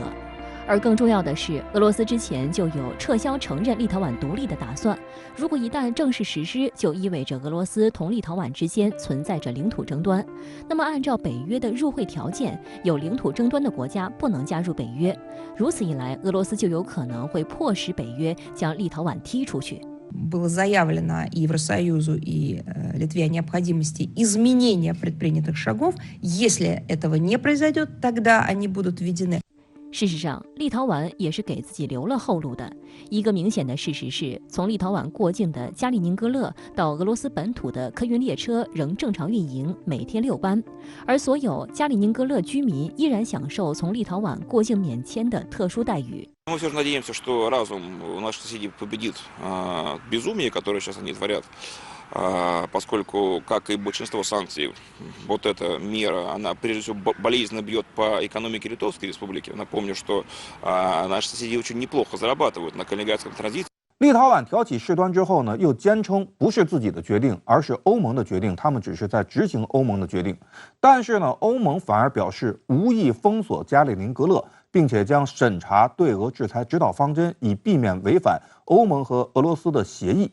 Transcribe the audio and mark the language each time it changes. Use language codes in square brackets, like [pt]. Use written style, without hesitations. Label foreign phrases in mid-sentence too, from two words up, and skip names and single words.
[zh] 而更重要的是，俄罗斯之前就有撤销承认立陶宛独立的打算。如果一旦正式实施，就意味着俄罗斯同立陶宛之间存在着领土争端。那么，按照北约的入会条件，有领土争端的国家不能加入北约。如此一来，俄罗斯就有可能会迫使北约将立陶宛踢出去。 [ru] Было заявлено и Евросоюзу, и Литве о необходимости изменения предпринятых шагов. Если этого не произойдет, тогда они будут введены. [zh] 事实上，立陶宛也是给自己留了后路的。一个明显的事实是，从立陶宛过境的加里宁格勒到俄罗斯本土的客运列车仍正常运营，每天6班，而所有加里宁格勒居民依然享受从立陶宛过境免签的特殊待遇。 [ru] Мы все же надеемся, что разум у наших соседей победит безумие, которое сейчас они творят. Поскольку, как и большинство санкций, вот эта мера, она прежде всего болезненно бьет по экономике Литовской Республики. Напомню, что наши соседи очень неплохо зарабатывают на калининградском транзите. [zh] 立陶宛挑起事端之后呢，又坚称不是自己的决定，而是欧盟的决定，他们只是在执行欧盟的决定。但是呢，欧盟反而表示无意封锁加里宁格勒，并且将审查对俄制裁指导方针，以避免违反欧盟和俄罗斯的协议。